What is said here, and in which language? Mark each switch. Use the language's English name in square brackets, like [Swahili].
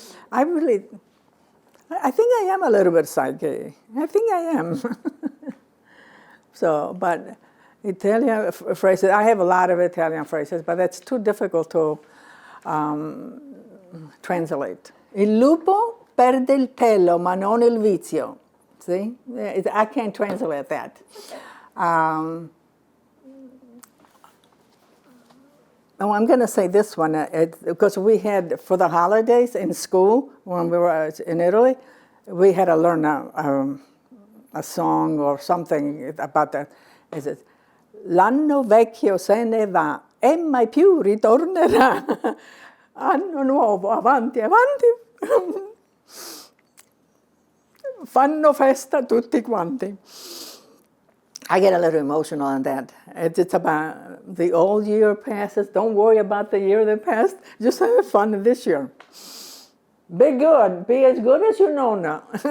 [English] I think I am a little bit psychic. I think I am. So, but Italian phrases, I have a lot of Italian phrases, but that's too difficult to translate. [Italian] Il lupo perde il pelo, ma non il vizio. [English] See? I can't translate that. I'm going to say this one, because we had, for the holidays in school, when we were in Italy, we had to learn a song or something about that. Is it, [Italian] l'anno vecchio se ne va e mai più ritornerà. Anno nuovo, avanti, avanti. Fanno festa tutti quanti. [English] I get a little emotional on that. It's about the old year passes. Don't worry about the year that passed. Just have fun this year. Be good. Be as good as your Nonna.